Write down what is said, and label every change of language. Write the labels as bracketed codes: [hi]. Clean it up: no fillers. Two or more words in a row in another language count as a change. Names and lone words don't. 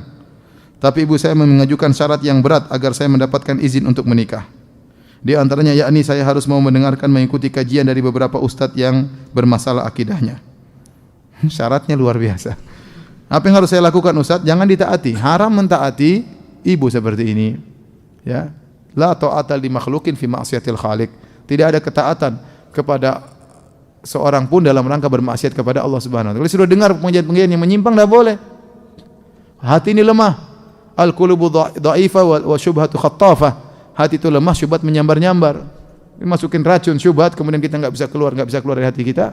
[id] Tapi ibu saya mengajukan syarat yang berat agar saya mendapatkan izin untuk menikah. Di antaranya yakni saya harus mau mendengarkan mengikuti kajian dari beberapa ustadz yang bermasalah akidahnya. Syaratnya luar biasa. Apa yang harus saya lakukan ustadz? Jangan ditaati. Haram mentaati ibu seperti ini. Ya. [ar] لا طاعة لمخلوق في معصية الخالق. [id] Tidak ada ketaatan kepada seorang pun dalam rangka bermaksiat kepada Allah [ar] سبحانه وتعالى. [id] Kalau sudah dengar pengajian-pengajian yang menyimpang tidak boleh. Hati ini lemah. [ar] القلوب ضعيفة والشبهات خطافة. [id] Hati itu lemah, syubhat menyambar-nyambar. Masukin racun syubhat kemudian kita enggak bisa keluar dari hati kita.